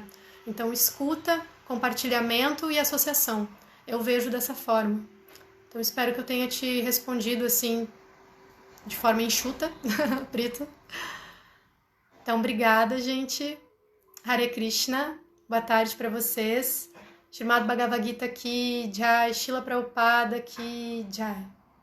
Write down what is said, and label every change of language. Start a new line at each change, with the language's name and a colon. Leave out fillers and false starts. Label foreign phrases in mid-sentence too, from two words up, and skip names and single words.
Portuguese: Então, escuta, compartilhamento e associação. Eu vejo dessa forma. Então, espero que eu tenha te respondido, assim, de forma enxuta, Prito. Então, obrigada, gente. Hare Krishna. Boa tarde para vocês.
Hindi: श्रीमद् भगवद् गीता की जय, श्रील प्रभुपाद की जय.